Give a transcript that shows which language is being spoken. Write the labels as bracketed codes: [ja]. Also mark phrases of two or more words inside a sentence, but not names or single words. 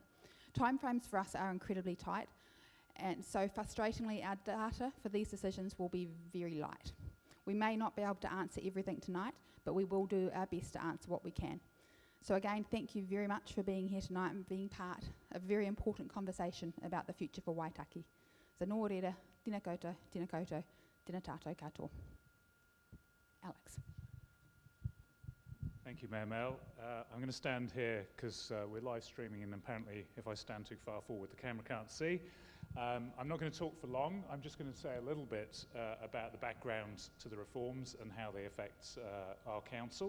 [en] Timeframes for us are incredibly tight, and so frustratingly our data for these decisions will be very light. We may not be able to answer everything tonight, but we will do our best to answer what we can. So again, thank you very much for being here tonight and being part of a very important conversation about the future for Waitaki. [mi] So nō reira, tēnā koutou, tēnā tātou katoa. [en] Alex. Thank you, Mayor Mel. I'm going to stand here because we're live streaming, and apparently if I stand too far forward, the camera can't see. I'm not going to talk for long. I'm just going to say a little bit about the background to the reforms and how they affect our council.